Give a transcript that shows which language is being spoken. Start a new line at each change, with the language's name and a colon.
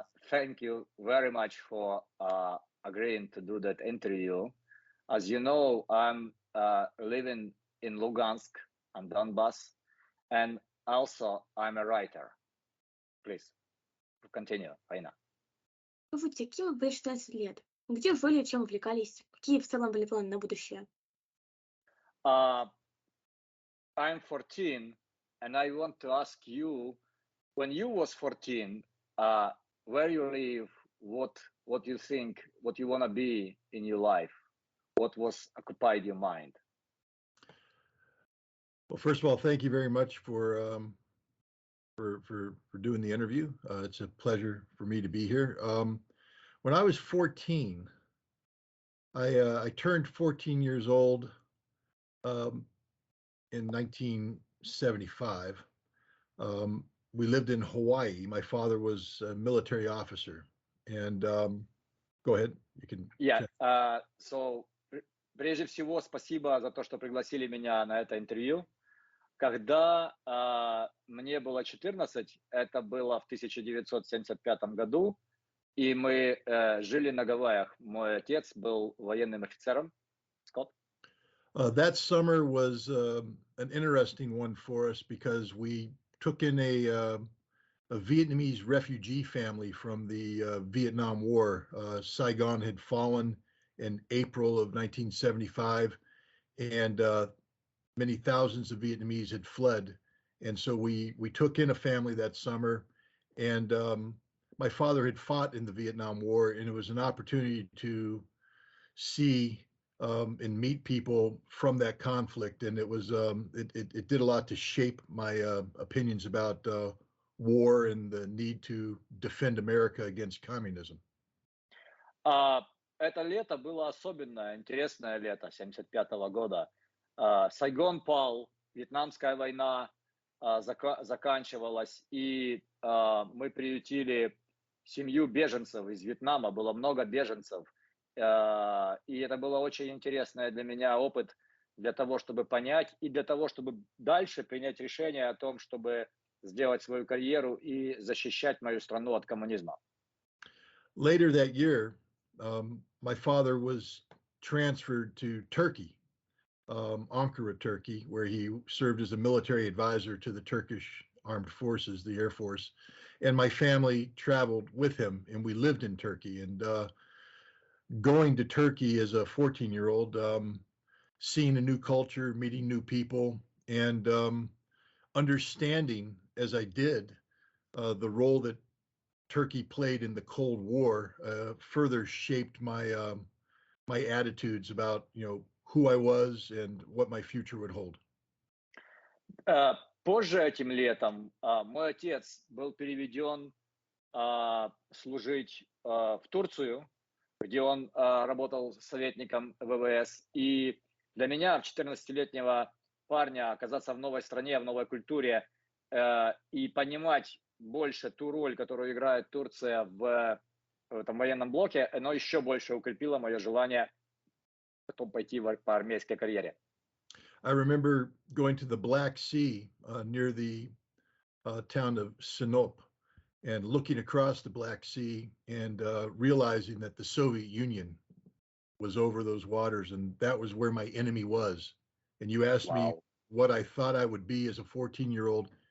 English: Thank you very much for agreeing to do that interview. As you know, I'm living in Lugansk and Donbass, and also I'm a writer. Please continue, Faina.
Russian: Скажите, каким вы были 16 лет? Где жили, чем увлекались? Какие в целом были планы на будущее?
English: I'm 14, and I want to ask you, when you was 14, where you live, what you think, what you want to be in your life, what was occupied your mind? Well, first of all, thank you very much for doing the interview. It's a pleasure for me to be here. When I was 14, I turned 14 years old in 1975. We lived in Hawaii. My father was a military officer. And go ahead, you can. Yeah.
Russian: So, прежде всего, спасибо за то, что пригласили меня на это интервью. Когда мне было 14, это было в 1975 году, и мы жили на Гавайях. Мой отец был военным офицером.
English: Scott? That summer was an interesting one for us because we took in a Vietnamese refugee family from the Vietnam War. Saigon had fallen in April of 1975, and many thousands of Vietnamese had fled. And so we took in a family that summer, and my father had fought in the Vietnam War, and it was an opportunity to see and meet people from that conflict. And it was it did a lot to shape my opinions about war and the need to defend America against communism.
Russian: Это лето было особенное, интересное лето 1975 года. Сайгон пал, Вьетнамская война заканчивалась, и мы приютили семью беженцев из Вьетнама, было много беженцев. И это было очень интересный для меня опыт для того, чтобы понять, и для того, чтобы дальше принять решение о том, чтобы сделать свою карьеру и защищать мою страну от коммунизма.
English: Later that year, my father was transferred to Turkey, Ankara, Turkey, where he served as a military advisor to the Turkish Armed Forces, the Air Force. And my family traveled with him, and we lived in Turkey. And going to Turkey as a 14-year-old, seeing a new culture, meeting new people, and understanding, as I did, the role that Turkey played in the Cold War further shaped my my attitudes about, who I was and what my future would hold.
Russian: Позже этим летом мой отец был переведен служить в Турцию, где он работал советником ВВС. И для меня, 14-летнего парня, оказаться в новой стране, в новой культуре и понимать больше ту роль, которую играет Турция в этом военном блоке, оно еще больше укрепило мое желание потом пойти по армейской карьере.
English: I remember going to the Black Sea near the town of Sinop and looking across the Black Sea and realizing that the Soviet Union was over those waters, and that was where my enemy was. And you asked me what I thought I would be as a 14-year-old.